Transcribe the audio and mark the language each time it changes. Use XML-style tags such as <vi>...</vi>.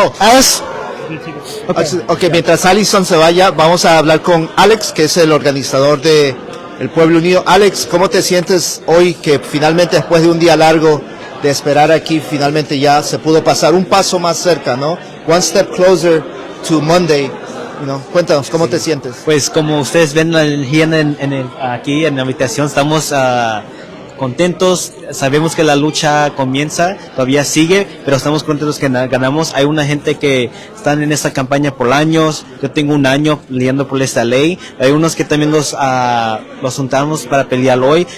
<es>Alice. Okay, mientras Allison se vaya, vamos a hablar con Alex, que es el organizador de el Pueblo Unido. Alex, ¿cómo te sientes hoy que finalmente, después de un día largo de esperar aquí, finalmente ya se pudo pasar un paso más cerca, ¿no?</es> <en>One step closer to Monday.</en> <es>Cuéntanos, ¿cómo te sientes? Pues como ustedes ven aquí en la habitación, estamos contentos, sabemos que la lucha comienza, todavía sigue, pero estamos contentos que ganamos. Hay una gente que están en esta campaña por años, yo tengo un año lidiando por esta ley, hay unos que también los juntamos para pelear hoy.</es>